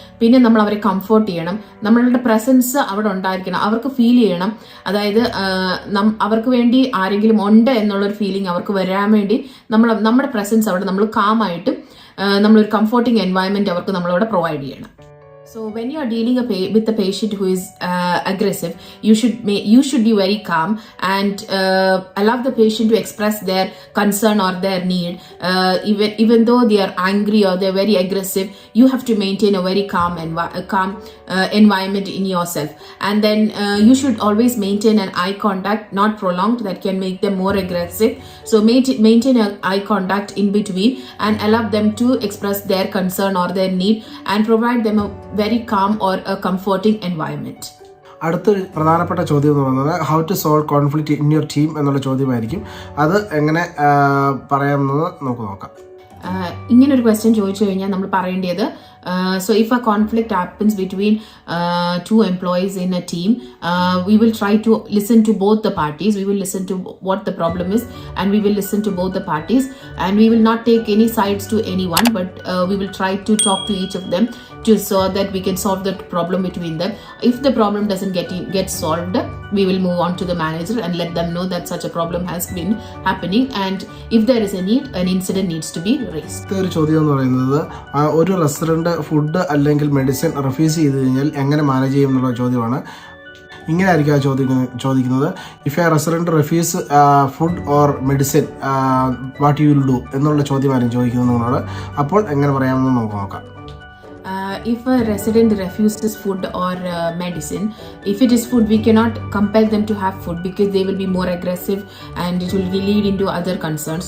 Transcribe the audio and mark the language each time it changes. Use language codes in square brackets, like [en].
[ml] പിന്നെ നമ്മൾ അവരെ കംഫോർട്ട് ചെയ്യണം. നമ്മളുടെ പ്രസൻസ് അവിടെ ഉണ്ടായിരിക്കണം, അവർക്ക് ഫീൽ ചെയ്യണം. അതായത് അവർക്ക് വേണ്ടി ആരെങ്കിലും ഉണ്ട് എന്നുള്ളൊരു ഫീലിംഗ് അവർക്ക് വരാൻ വേണ്ടി നമ്മുടെ പ്രസൻസ് അവിടെ നമ്മൾ കാമായിട്ട് നമ്മളൊരു കംഫോർട്ടിങ് എൻവയൺമെന്റ് അവർക്ക് നമ്മളവിടെ പ്രൊവൈഡ് ചെയ്യണം. [en] So when you are dealing with a patient who is aggressive, you should be very calm and allow the patient to express their concern or their need. Even though they are angry or they are very aggressive, you have to maintain a very calm environment in yourself. And then you should always maintain an eye contact, not prolonged, that can make them more aggressive. So maintain an eye contact in between and allow them to express their concern or their need and provide them a very calm or a comforting environment. [ml] അടുത്തൊരു പ്രധാനപ്പെട്ട ചോദ്യം എന്ന് പറയുന്നത് [en] how to solve conflict in your team [ml] എന്നുള്ള ചോദ്യമായിരിക്കും. അത് എങ്ങനെ പറയാമെന്ന് നമുക്ക് നോക്കാം. ഇങ്ങനൊരു ക്വസ്റ്റ്യൻ ചോദിച്ചു കഴിഞ്ഞാൽ നമ്മൾ പറയേണ്ടത്, [en] so if a conflict happens between two employees in a team, we will try to listen to both the parties. We will listen to what the problem is and we will listen to both the parties, and we will not take any sides to anyone, but we will try to talk to each of them so that we can solve the problem between them. If the problem doesn't get solved, we will move on to the manager and let them know that such a problem has been happening, and if there is a need, an incident needs to be raised. [ml] ഒരു ചോദ്യം എന്ന് പറയുന്നത്, ഒരു restaurant food അല്ലെങ്കിൽ medicine refuse ചെയ്ത് കഴിഞ്ഞാൽ എങ്ങനെ manage ചെയ്യും എന്നുള്ള ചോദ്യമാണ്. ഇങ്ങനെ ആയിരിക്കും ആ ചോദിക്കുന്നത്, [en] if a restaurant refuse food or medicine what you will do [ml] എന്നുള്ള ചോദ്യമായിരിക്കും ചോദിക്കുന്നത് നിങ്ങളോട്. അപ്പോൾ എങ്ങനെ പറയാമെന്ന് നമുക്ക് നോക്കാം. [en] If a resident refuses food or medicine, if it is food, we cannot compel them to have food because they will be more aggressive and it will lead into other concerns.